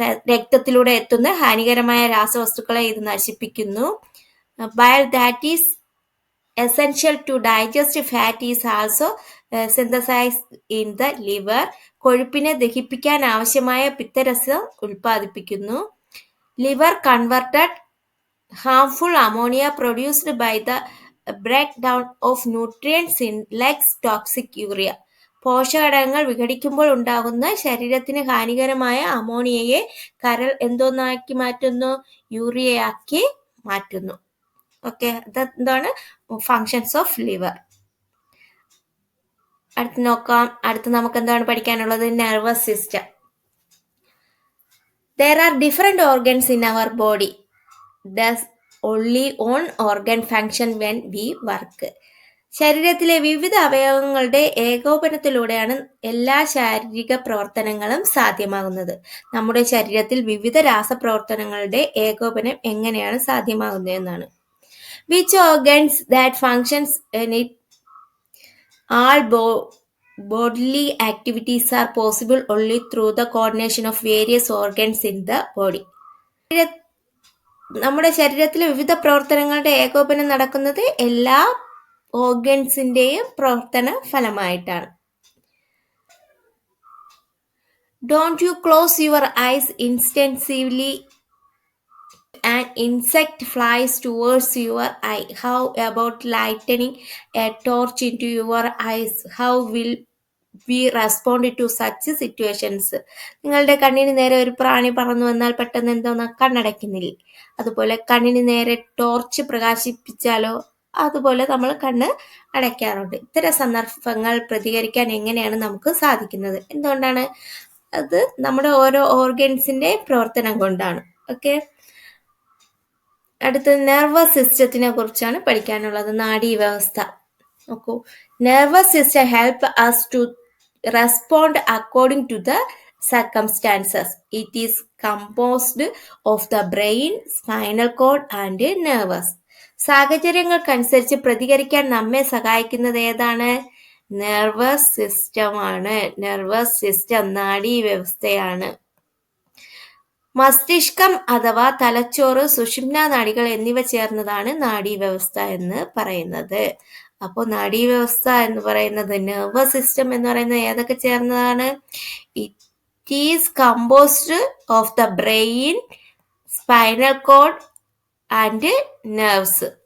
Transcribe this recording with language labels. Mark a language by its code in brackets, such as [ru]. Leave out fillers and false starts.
[ml] രക്തത്തിലൂടെ എത്തുന്ന ഹാനികരമായ രാസവസ്തുക്കളെ ഇത് നശിപ്പിക്കുന്നു. [en] Bile that is essential to digest fat is also synthesised in the liver. [ml] കൊഴുപ്പിനെ ദഹിപ്പിക്കാൻ ആവശ്യമായ പിത്തരസം ഉൽപ്പാദിപ്പിക്കുന്നു. [en] Liver converted harmful ammonia produced by the breakdown of nutrients in less toxic urea. [ml] പോഷകഘടകങ്ങൾ വിഘടിക്കുമ്പോൾ ഉണ്ടാകുന്ന ശരീരത്തിന് ഹാനികരമായ അമോണിയയെ കരൾ എന്തോന്നാക്കി മാറ്റുന്നു? യൂറിയയാക്കി മാറ്റുന്നു. ഓക്കെ, അതെന്താണ്? [en] Functions of liver. [ml] അടുത്ത് നോക്കാം. അടുത്ത് നമുക്ക് എന്താണ് പഠിക്കാനുള്ളത്? [en] Nervous system. There are different organs in our body. Does only one organ function when we work? [ml] ശരീരത്തിലെ വിവിധ അവയവങ്ങളുടെ ഏകോപനത്തിലൂടെയാണ് എല്ലാ ശാരീരിക പ്രവർത്തനങ്ങളും സാധ്യമാകുന്നത്. നമ്മുടെ ശരീരത്തിൽ വിവിധ രാസപ്രവർത്തനങ്ങളുടെ ഏകോപനം എങ്ങനെയാണ് സാധ്യമാകുന്നത് എന്നാണ്. [en] Which organs that functions in it all bodily activities are possible only through the coordination of various organs in the body. [ml] നമ്മുടെ ശരീരത്തിലെ വിവിധ പ്രവർത്തനങ്ങളുടെ ഏകോപനം നടക്കുന്നത് എല്ലാ ഓർഗൻസിന്റെയും പ്രവർത്തന ഫലമായിട്ടാണ്. [en] Don't you close your eyes instinctively an insect flies towards your eye? How about lightening a torch into your eyes? How will we respond to such situations? [ml] നിങ്ങളുടെ കണ്ണിന് നേരെ ഒരു പ്രാണി പറന്നു വന്നാൽ പെട്ടെന്ന് എന്തോന്നാ? കണ്ണടയ്ക്കുന്നില്ലേ? അതുപോലെ കണ്ണിന് നേരെ ടോർച്ച് പ്രകാശിപ്പിച്ചാലോ അതുപോലെ നമ്മൾ കണ്ണ് അടയ്ക്കാറുണ്ട്. ഇത്തരം സന്ദർഭങ്ങൾ പ്രതികരിക്കാൻ എങ്ങനെയാണ് നമുക്ക് സാധിക്കുന്നത്? എന്തുകൊണ്ടാണ്? അത് നമ്മുടെ ഓരോ ഓർഗൻസിന്റെ പ്രവർത്തനം കൊണ്ടാണ്. ഓക്കെ, അടുത്ത നെർവസ് സിസ്റ്റത്തിനെ കുറിച്ചാണ് പഠിക്കാനുള്ളത്. നാഡീവ്യവസ്ഥ നോക്കൂ. [en] Nervous system help us to respond according to the circumstances. It is composed of the brain, spinal cord and nerves. [ml] സാഹചര്യങ്ങൾക്കനുസരിച്ച് പ്രതികരിക്കാൻ നമ്മെ സഹായിക്കുന്നത് ഏതാണ്? നെർവസ് സിസ്റ്റമാണ്. Nervous system നാഡീവ്യവസ്ഥയാണ്. മസ്തിഷ്കം അഥവാ തലച്ചോറ്, സുഷുമ്നാ നാഡികൾ എന്നിവ ചേർന്നതാണ് നാഡീവ്യവസ്ഥ എന്ന് പറയുന്നത്. അപ്പോൾ നാഡീവ്യവസ്ഥ എന്ന് പറയുന്നത്, നെർവസ് സിസ്റ്റം എന്ന് പറയുന്നത് ഏതൊക്കെ ചേർന്നതാണ്? [en] is composed of the brain, spinal cord and nerves.